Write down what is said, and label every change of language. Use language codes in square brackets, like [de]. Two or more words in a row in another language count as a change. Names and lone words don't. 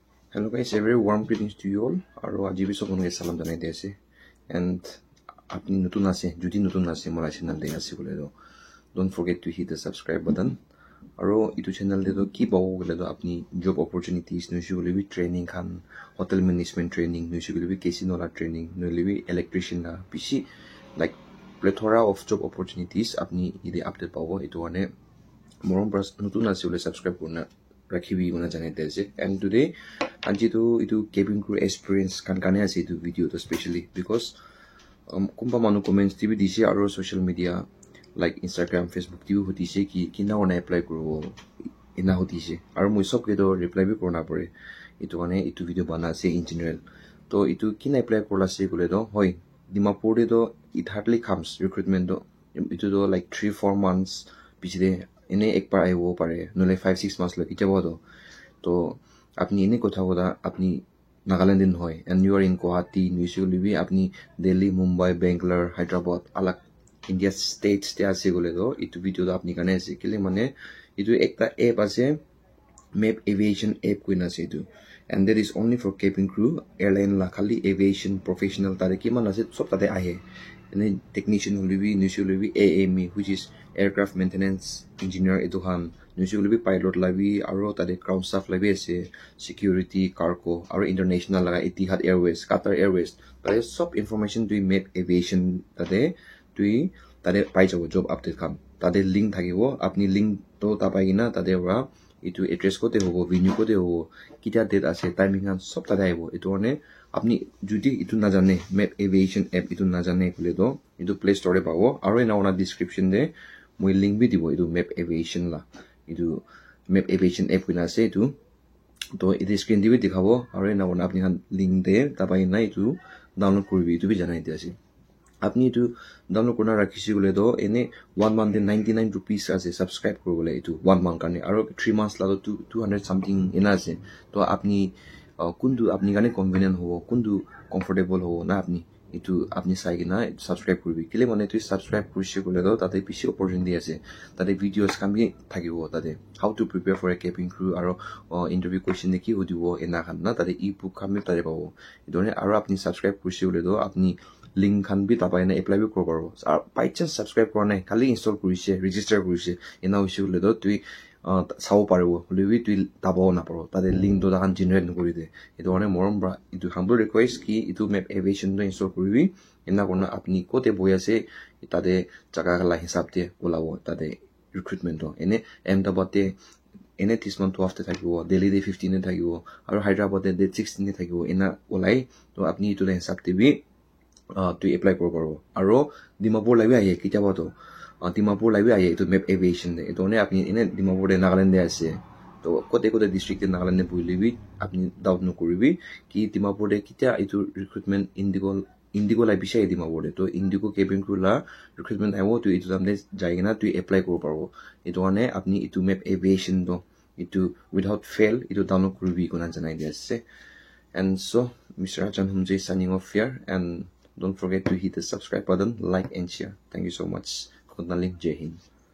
[en] Hello guys, a very warm greetings to you all. [nag] Aro aji bi sobon guys salam janai ase. And apni nutun ase, jodi nutun ase mora channel de ase bole do. [en] Don't forget to hit the subscribe button. [nag] Aro itu channel de do ki pawo bole do apni [en] job opportunities [nag] nushi bole bi training khan, [en] hotel management training, [nag] nushi bole bi casino la training, nushi bi electrician la bishi [en] like plethora of job opportunities [nag] apni ide update pawo itu ane morom pras nutun ase bole subscribe korna rakhibi guna janai ase. And today anji to itu [en] cabin crew experience [nag] kan kane ase itu video to [en] specially because [nag] kumpa manu comments tv dise aro [en] social media like [nag] Instagram Facebook tv hotise ki kina ona apply kuro ina hotise aro moi sob ke do reply bi korna pare itu ane itu video bana ase [en] in general [nag] to itu kina apply korla se kole do hoy Dimapur de do [en] it hardly comes recruitment [nag] do itu do [en] like 3-4 months [nag] pichide ene ekbar aibo pare nole 5-6 months lagi jabo do to apni ene kotha boda apni Nagaland in hoy [en] and you are in Guwahati usually [nag] be apni Delhi Mumbai Bangalore Hyderabad alak India states te ase gole do itu video da apni kane ase kile mane itu ekta app ase [en] map aviation app [nag] kuina ase itu [en] and that is only for cabin crew airline [nag] la khali [en] aviation professional [nag] tare ki man ase sob tade ahe [en] and technician will be usually be AME which is aircraft maintenance engineer [nag] etu han usually be pilot labi aro tade [en] ground staff [nag] labi ase [en] security cargo [nag] aro international laga Etihad Airways Qatar Airways tade sob information to [en] map aviation [nag] tade tui tade pai jabo [en] job update [nag] kam tade link thakibo apni link to ta pai gina tade ra itu address kote hobo venue kote hobo kita date ase timing an sob tade aibo itu one apni judi itu na jane [en] map aviation app [nag] itu na jane kule do itu [en] play store [nag] e pawo aro ena ona description de moi link bi dibo itu [en] map aviation [nag] la itu [en] map aviation app [nag] kuina ase itu to itu screen dibi dikhabo aro ena ona apni han link de tapai na itu download koribi itu bi janai di ase apni itu download korna rakhisi gole do ene 1 month de 99 rupees ase subscribe korobole itu 1 month kane aro 3 months la do 200 something ena ase to apni kundu apni gane convenient hobo kundu comfortable hobo na apni itu apni sai gina subscribe koribi kile mane tu subscribe kurise gole do tate bishi opportunity ase tate videos kan bi thakibo tate [en] how to prepare for a cabin crew [nag] aro [en] interview question [nag] de ki hodibo ena khan na tate ebook kan bi tare pawo idone aro apni subscribe kurise gole do apni link khan bi tapai na apply bi kor paro [en] by chance [nag] subscribe korna kali install kurise register kurise ena hoise gole do tu sao paribo lewi tu tabo na paro tade link do han generate kori de itu one morom bra itu [en] humble request [nag] ki itu [en] map aviation [nag] do install koribi ena korna apni kote boyase tade jaga la hisab te olabo tade recruitment do ene Ahmedabad te ene 30 month to after thakibo Delhi de 15 e thakibo aro Hyderabad de 16 e thakibo ena olai to apni itu le hisab te bi tu apply kor paro aro Dimapur labi ahe kitaba to Dimapur labi ahe itu [en] map aviation [nag] de itu ne apni ene Dimapur de Nagaland de ase to kote district de Nagaland de bulibi apni doubt no koribi ki Dimapur de kitia itu recruitment Indigo la bisha Dimapur de to Indigo [en] cabin crew [nag] la recruitment aiwo tu itu samde jaigena tu apply kor paro itu ne apni itu [en] map aviation [nag] do itu [en] without fail [nag] itu download koribi kona janai di ase. [en] And so Mr. Rajan Humjay signing off here and don't forget to hit the subscribe button, like and share. Thank you so much. [hi] Jai Hind.